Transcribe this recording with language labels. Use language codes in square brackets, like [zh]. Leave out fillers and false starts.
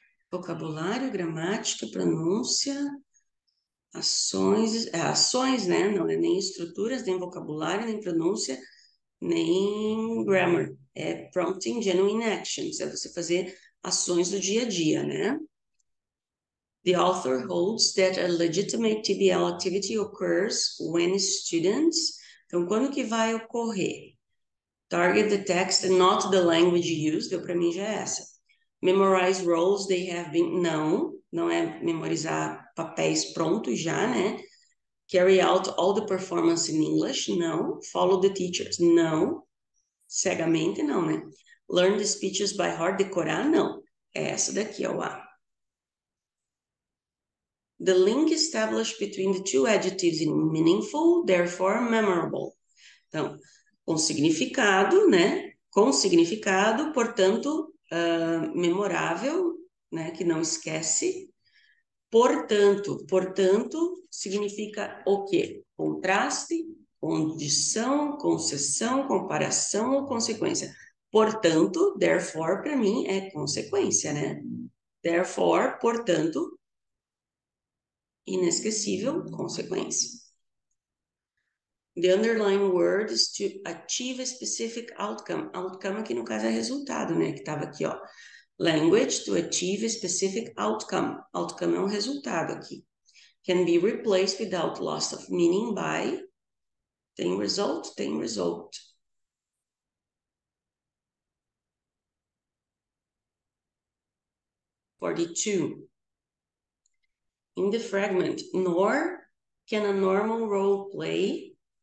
[pt] Vocabulário, gramática, pronúncia, ações, né? Não é nem estruturas, nem vocabulário, nem pronúncia, nem grammar. É [en] prompting genuine actions, [pt] é você fazer ações do dia a dia, né? [en] The author holds that a legitimate TBL activity occurs when students... [pt] Então, quando que vai ocorrer? [en] Target the text and not the language used. [pt] Deu para mim já essa. [en] Memorize roles they have been... Não. [pt] não é memorizar papéis prontos já, né? [en] Carry out all the performance in English, não. Follow the teachers, não. [pt] Cegamente, não, né? [en] Learn the speeches by heart, [pt] decorar, não. É essa daqui, ó, o A. [en] The link established between the two adjectives is meaningful, therefore memorable. [pt] Então, com significado, né? Com significado, portanto, memorável, né? Que não esquece. Portanto, significa o quê? Contraste, condição, concessão, comparação ou consequência. Portanto, therefore, para mim, é consequência, né? Therefore, portanto, inesquecível, consequência. [en] The underlying word is to achieve a specific outcome. [pt] Outcome aqui no caso é resultado, né? Que estava aqui, ó. [en] Language to achieve a specific outcome. [pt] Outcome é um resultado aqui. [en] Can be replaced without loss of meaning by tem result, tem result. (42) In the fragment, nor can a normal role play.